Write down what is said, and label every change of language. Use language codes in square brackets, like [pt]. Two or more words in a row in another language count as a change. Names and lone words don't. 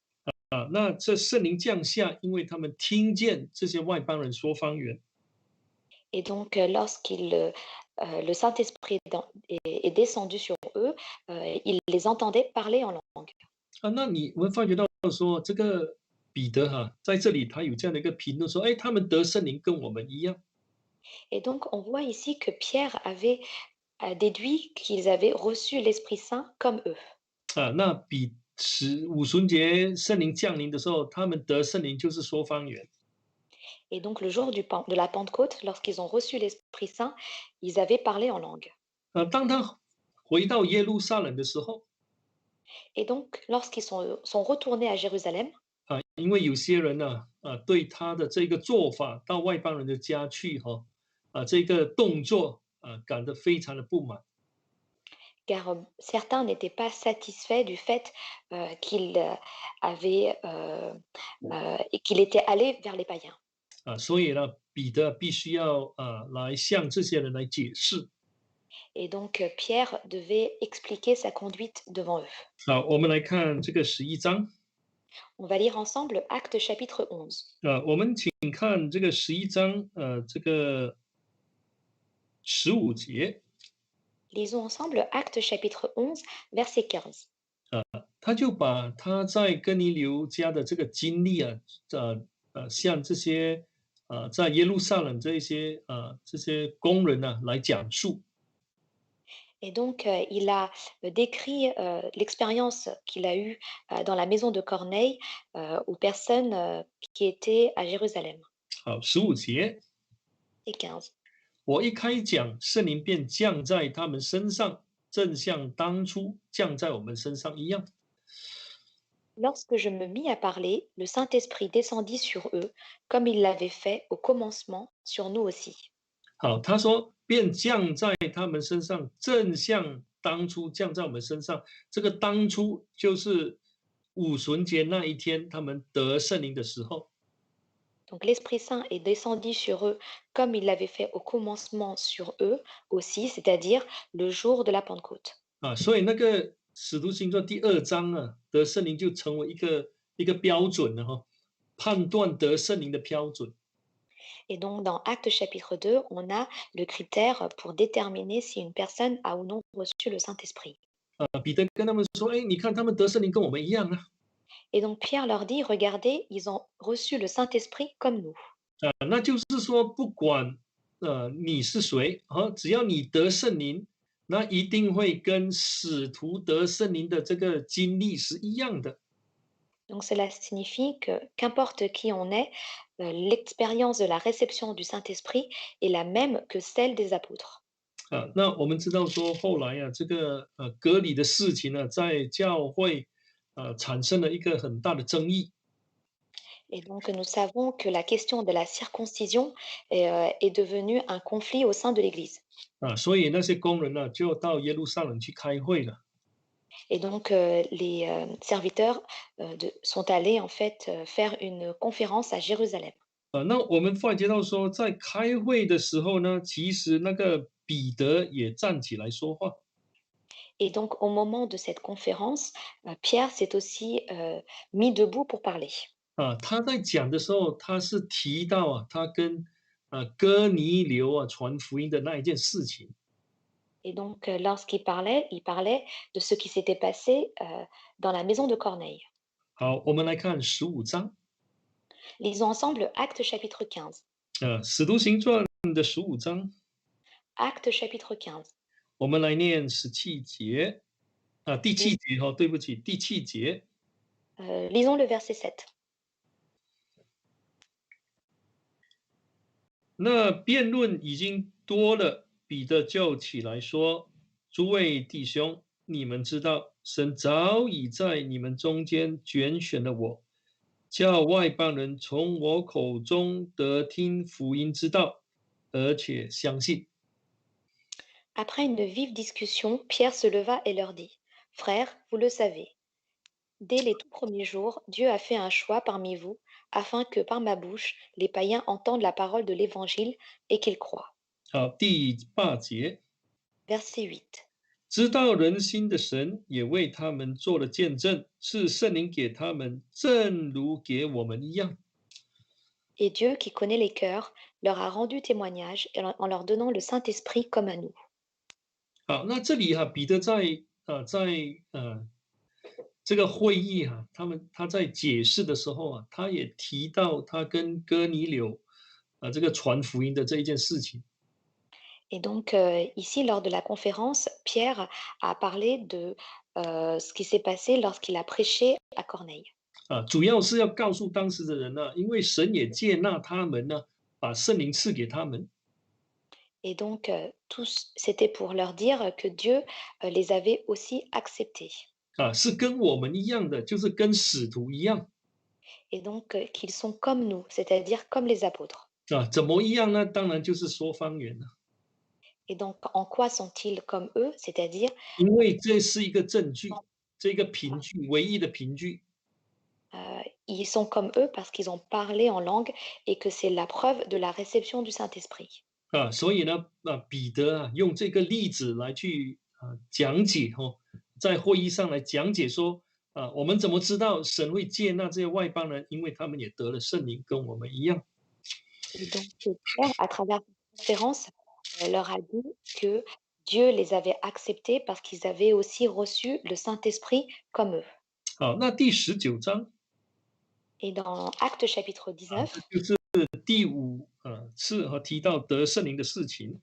[zh] 那这圣灵降下，因为他们听见这些外邦人说方言， [fr] Et donc le Saint-Esprit est descendu sur eux, ils les entendaient parler en langue. [zh] 那我们发觉到说，这个彼得在这里他有这样的一个评论说，哎，他们得圣灵跟我们一样。 [fr] Et donc on voit ici que Pierre avait déduit qu'ils avaient reçu l'Esprit Saint comme eux. [zh] 那五旬节圣灵降临的时候，他们得圣灵就是说方言。 [fr] Et donc le jour de la Pentecôte, lorsqu'ils ont reçu l'Esprit Saint, ils avaient parlé en langue. [zh] 当他回到耶路撒冷的时候， [fr] Et donc lorsqu'ils sont retournés à Jérusalem, [zh] 因为有些人对他的这个做法到外邦人的家去这个动作感到非常的不满。 [fr] car certains n'étaient pas satisfaits du fait qu'il qu'il était allé vers les païens. [zh] 所以呢，彼得必须要来向这些人来解释。 [fr] Et donc Pierre devait expliquer sa conduite devant eux. [zh] 我们来看这个11章 [fr] On va lire ensemble Actes chapitre 11. [zh] 我们请看这个11章这个15节。 [fr] Lisons ensemble Actes chapitre 11, verset 15. [zh] 他就把他在哥尼流家的这个经历向这些在耶路撒冷这些工人来讲述。 [fr] Et donc, il a décrit l'expérience qu'il a eue dans la maison de Corneille aux personnes qui étaient à Jérusalem. [zh] 好，15节， [fr] Et 15. [zh] 我一开讲，圣灵便降在他们身上，正像当初降在我们身上一样。 [fr] Lorsque je me mis à parler, le Saint-Esprit descendit sur eux, comme il l'avait fait au commencement sur nous aussi. [zh] 好，他说便降在他们身上，正像当初降在我们身上。这个当初就是五旬节那一天，他们得圣灵的时候。 [fr] Donc l'Esprit Saint est descendu sur eux comme il l'avait fait au commencement sur eux aussi, c'est-à-dire le jour de la Pentecôte. [zh] 所以那个使徒行传第2章啊，得圣灵就成为一个标准了哈，判断得圣灵的标准。 [fr] Et donc, dans Actes chapitre 2, on a le critère pour déterminer si une personne a ou non reçu le Saint-Esprit. [zh] 彼得跟他们说：“哎，你看他们得圣灵跟我们一样啊。” [fr] Et donc, Pierre leur dit, regardez, ils ont reçu le Saint-Esprit comme nous. [zh] 那就是说，不管你是谁啊，只要你得圣灵，那一定会跟使徒得圣灵的这个经历是一样的。 [fr] Donc, cela signifie que qu'importe qui on est, l'expérience de la réception du Saint-Esprit est la même que celle des apôtres. [zh] 那我们知道说，后来啊，这个隔离的事情呢，在教会产生了一个很大的争议。 [fr] Et donc, nous savons que la question de la circoncision est devenue un conflit au sein de l'Église. [zh] 所以那些工人呢，就到耶路撒冷去开会了。 [fr] Et donc, les serviteurs sont allés en fait faire une conférence à Jérusalem. [zh] 那我们发觉到说，在开会的时候呢，其实那个彼得也站起来说话。 [fr] Et donc, au moment de cette conférence, Pierre s'est aussi mis debout pour parler. [zh] 他在讲的时候，他是提到他跟哥尼流传福音的那一件事情。 [fr] Et donc, lorsqu'il il parlait de ce qui s'était passé dans la maison de Corneille. [zh] 好，我们来看15章， [fr] Lisons ensemble Actes chapitre 15. [zh] 使徒行传的15章， [fr] Actes chapitre 15. [zh] 我们来念17节，第7节对不起，第7节。 [fr] Lisons le verset 7. [zh] 那辩论已经多了，彼得就起来说：“诸位弟兄，你们知道，神早已在你们中间拣选了我，叫外邦人从我口中得听福音之道，而且相信。” [fr] Après une vive discussion, Pierre se leva et leur dit, Frères, vous le savez, dès les tout premiers jours, Dieu a fait un choix parmi vous, afin que par ma bouche, les païens entendent la parole de l'Évangile et qu'ils croient. [zh] 好，第8节， [fr] Verset 8. [zh] 知道人心的神也为他们做了见证，是圣灵给他们，正如给我们一样。 [fr] Et Dieu, qui connaît les cœurs, leur a rendu témoignage en leur donnant le Saint-Esprit comme à nous. [zh] 好，那这里彼得在这个会议他在解释的时候他也提到他跟哥尼流这个传福音的这一件事情。 [fr] Et donc, ici, lors de la conférence, Pierre a parlé de ce qui s'est passé lorsqu'il a prêché à Corneille. [zh] 主要是要告诉当时的人因为神也接纳他们把圣灵赐给他们。 [fr] Et donc, c'était pour leur dire que Dieu les avait aussi acceptés. [zh] 是跟我们一样的，就是跟使徒一样。 [fr] Et donc, qu'ils sont comme nous, c'est-à-dire comme les apôtres. [zh] 怎么一样呢？当然就是说方言了。 [fr] Et donc, en quoi sont-ils comme eux? C'est-à-dire, [zh] 因为这是一个证据，这个凭据，唯一的凭据。 [fr] ils sont comme eux parce qu'ils ont parlé en langue et que c'est la preuve de la réception du Saint-Esprit. [zh] 所以呢，彼得用这个例子来去讲解在会议上来讲解说，我们怎么知道神会接纳这些外邦人？因为他们也得了圣灵，跟我们一样。 [fr] Et donc, Pierre, à travers cette conférence, leur a dit que Dieu les avait acceptés parce qu'ils avaient aussi reçu le Saint-Esprit comme eux. [zh] 好，那第19章 [fr] Et dans Actes chapitre 19, [zh] 就是第5次提到得圣灵的事情。